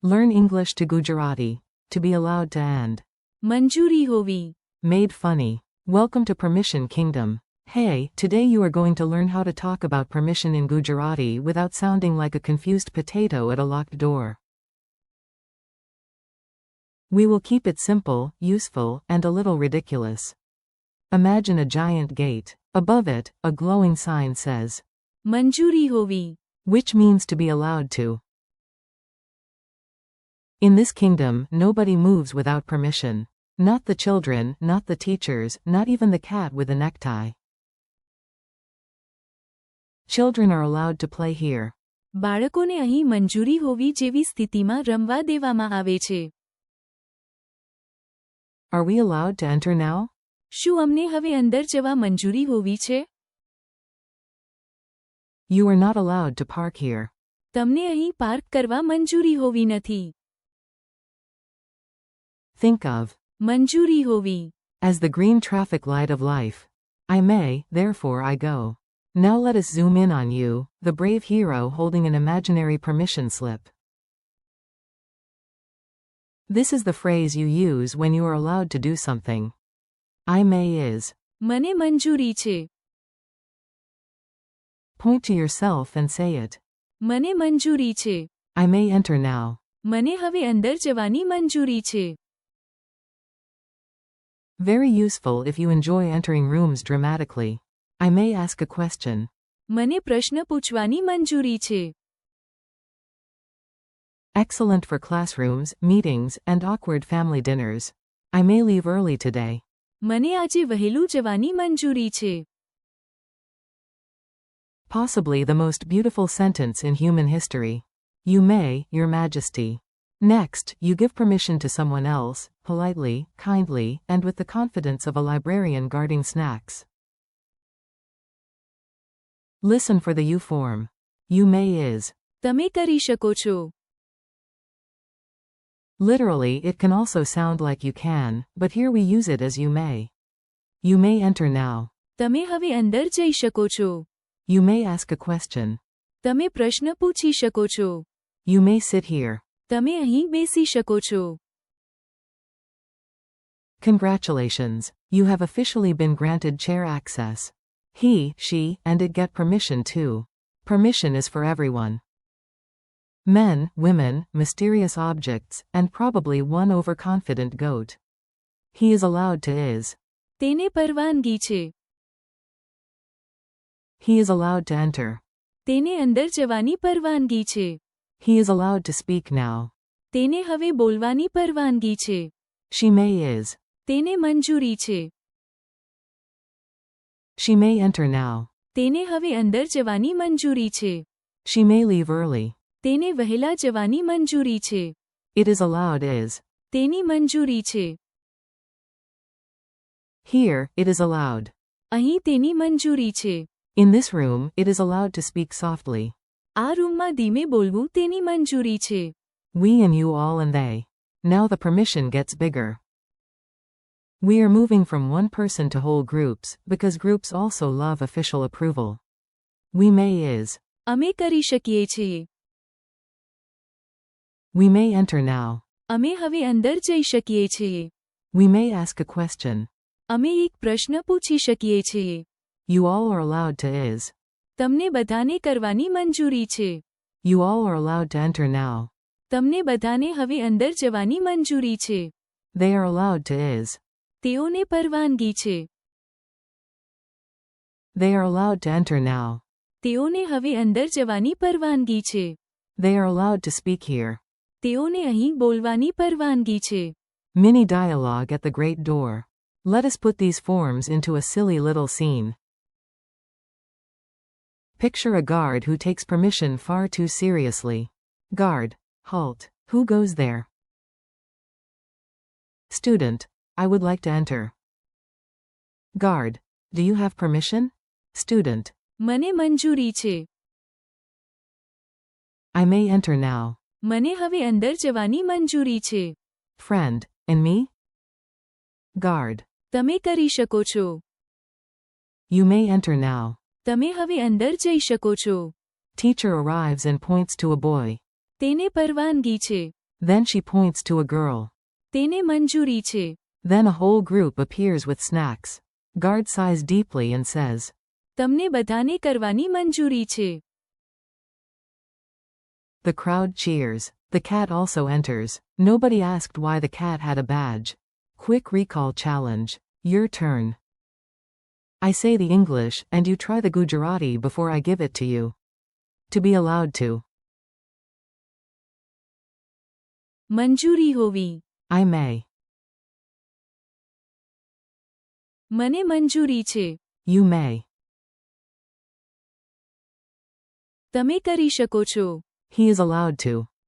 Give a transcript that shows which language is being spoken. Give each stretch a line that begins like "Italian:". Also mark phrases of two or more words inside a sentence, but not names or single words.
English: Learn English to Gujarati. To be allowed to and.
Gujarati: મંજૂરી હોવી.
English: Made funny. Welcome to Permission Kingdom. Hey, today you are going to learn how to talk about permission in Gujarati without sounding like a confused potato at a locked door. We will keep it simple, useful, and a little ridiculous. Imagine a giant gate. Above it, a glowing sign says,
Gujarati: મંજૂરી હોવી.
English: which means to be allowed to. In this kingdom, nobody moves without permission. Not the children, not the teachers, not even the cat with a necktie. Children are allowed to play here.
Gujarati: બાળકોને અહીં મંજૂરી હોવી જેવી સ્થિતિમાં રમવા દેવામાં આવે છે.
English: Are we allowed to enter now?
Gujarati: શું અમને હવે અંદર જવા મંજૂરી હોવી છે?
English: You are not allowed to park here.
Gujarati: તમને અહીં પાર્ક કરવા મંજૂરી હોવી નથી.
English: Think of.
Gujarati: મંજૂરી હોવી.
English: As the green traffic light of life. I may, therefore I go. Now let us zoom in on you, the brave hero holding an imaginary permission slip. This is the phrase you use when you are allowed to do something. I may is.
Gujarati: મને મંજૂરી છે.
English: Point to yourself and say it.
Gujarati: મને મંજૂરી છે.
English: I may enter now.
Gujarati: મને હવે અંદર જવાની મંજૂરી છે.
English: Very useful if you enjoy entering rooms dramatically. I may ask a question.
Gujarati: મને પ્રશ્ન પૂછવાની મંજૂરી છે.
English: Excellent for classrooms, meetings, and awkward family dinners. I may leave early today.
Gujarati: મને આજે વહેલું જવાની મંજૂરી છે.
English: Possibly the most beautiful sentence in human history. You may, Your Majesty. Next, you give permission to someone else, politely, kindly, and with the confidence of a librarian guarding snacks. Listen for the you form. You may is.
Gujarati: તમે કરી શકો છો.
English: Literally, it can also sound like you can, but here we use it as you may. You may enter now.
Gujarati: તમે હવે અંદર જઈ શકો છો.
English: You may ask a question.
Gujarati: તમે પ્રશ્ન પૂછી શકો છો.
English: You may sit here.
Gujarati: તમે અહીં બેસી શકો છો.
English: Congratulations. You have officially been granted chair access. He, she, and it get permission too. Permission is for everyone. Men, women, mysterious objects, and probably one overconfident goat. He is allowed to is.
Gujarati: તેને પરવાનગી છે.
English: He is allowed to enter.
Gujarati: તેને અંદર જવાની પરવાનગી છે.
English: He is allowed to speak now.
Gujarati: તેને હવે બોલવાની પરવાનગી છે.
English: She may is.
Gujarati: તેને મંજૂરી છે.
English: She may enter now.
Gujarati: તેને હવે અંદર જવાની મંજૂરી છે.
English: She may leave early.
Gujarati: તેને વહેલા જવાની મંજૂરી છે.
English: It is allowed is.
Gujarati: તેની મંજૂરી છે.
English: Here, it is allowed.
Gujarati: અહીં તેની મંજૂરી છે.
English: In this room, it is allowed to speak softly.
Gujarati: આ રૂમમાં ધીમે બોલવું તેની મંજૂરી છે.
English: We and you all and they. Now the permission gets bigger. We are moving from one person to whole groups, because groups also love official approval. We may is.
Gujarati: અમે કરી શકીએ છીએ.
English: We may enter now.
Gujarati: અમે હવે અંદર જઈ શકીએ છીએ.
English: We may ask a question.
Gujarati: અમે એક પ્રશ્ન પૂછી શકીએ છીએ.
English: You all are allowed to is.
Gujarati: તમને બધાને કરવાની મંજૂરી છે.
English: You all are allowed to enter now.
Gujarati: તમને બધાને હવે અંદર જવાની મંજૂરી છે.
English: They are allowed to is.
Gujarati: તેઓને પરવાનગી છે.
English: They are allowed to enter now.
Gujarati: તેઓને હવે અંદર જવાની પરવાનગી છે.
English: They are allowed to speak here.
Gujarati: તેઓને અહીં બોલવાની પરવાનગી છે.
English: Mini dialogue at the great door. Let us put these forms into a silly little scene. Picture a guard who takes permission far too seriously. Guard. Halt. Who goes there? Student. I would like to enter. Guard. Do you have permission? Student.
Gujarati: મને મંજૂરી છે.
English: I may enter now.
Gujarati: મને હવે અંદર જવાની મંજૂરી છે.
English: Friend. And me? Guard.
Gujarati: તમે કરી શકો છો.
English: You may enter now.
Gujarati: તમે હવે અંદર જઈ શકો છો.
English: Teacher arrives and points to a boy.
Gujarati: તેને પરવાનગી છે.
English: Then she points to a girl.
Gujarati: તેને મંજૂરી છે.
English: Then a whole group appears with snacks. Guard sighs deeply and says,
Gujarati: તમને બધાને કરવાની મંજૂરી છે.
English: The crowd cheers. The cat also enters. Nobody asked why the cat had a badge. Quick recall challenge. Your turn. I say the English, and you try the Gujarati before I give it to you. To be allowed to.
Gujarati: મંજૂરી હોવી.
English: I may.
Gujarati: મને મંજૂરી છે.
English: You may.
Gujarati: તમે કરી શકો છો.
English: He is allowed to.